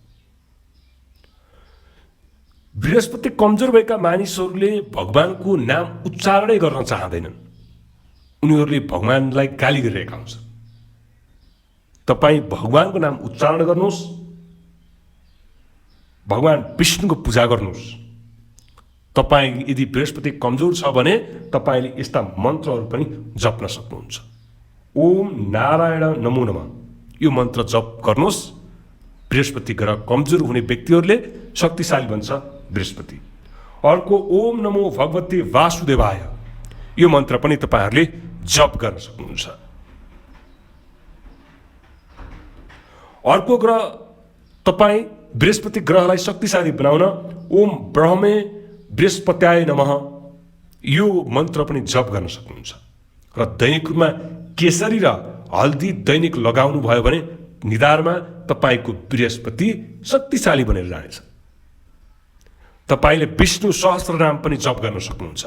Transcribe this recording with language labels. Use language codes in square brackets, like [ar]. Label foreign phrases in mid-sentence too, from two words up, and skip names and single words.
[ne] बृहस्पति कमजोर भएका मानिसहरूले भगवानको नाम उच्चारणै गर्न चाहँदैनन्, उनीहरूले भगवानलाई गाली गरिरहेका हुन्छ। तपाईँ भगवानको नाम उच्चारण गर्नुहोस्, भगवान विष्णुको पूजा गर्नुहोस्। तपाईँ यदि बृहस्पति कमजोर छ भने तपाईँले यस्ता मन्त्रहरू पनि जप्न सक्नुहुन्छ। [sa] ओम नारायण नमो नमः [ne] यो मन्त्र जप गर्नुहोस्। बृहस्पति ग्रह कमजोर हुने व्यक्तिहरूले शक्तिशाली बन्छ बृहस्पति। अर्को [sa] ओम नमो भगवते वासुदेवाय [ne] यो मन्त्र पनि तपाईँहरूले जप गर्न सक्नुहुन्छ। अर्को ग्रह तपाईँ बृहस्पति ग्रहलाई शक्तिशाली बनाउन [sa] ओम ब्रह्मे बृहस्पत्याय नमः [ne] यो मन्त्र पनि जप गर्न सक्नुहुन्छ। र दैनिक रूपमा केसरी र हल्दी दैनिक लगाउनु भयो भने निधारमा तपाईँको बृहस्पति शक्तिशाली बनेर जानेछ। तपाईले विष्णु सहस्त्र नाम पनि जप गर्न सक्नुहुन्छ।